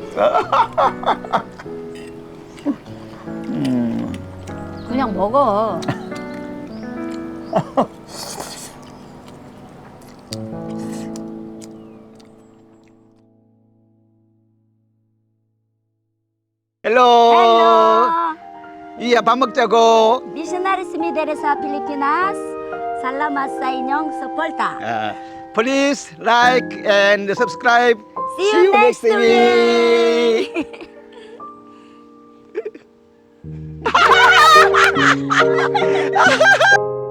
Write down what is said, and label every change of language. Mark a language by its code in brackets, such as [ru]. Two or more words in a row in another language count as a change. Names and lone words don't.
[ko] 그냥 먹어. 헬로. 이야 밥 먹자고. [tl] Misionaries Mideresa Pilipinas, salamat sa inyong suporta. [en] Please like and subscribe. See you next week.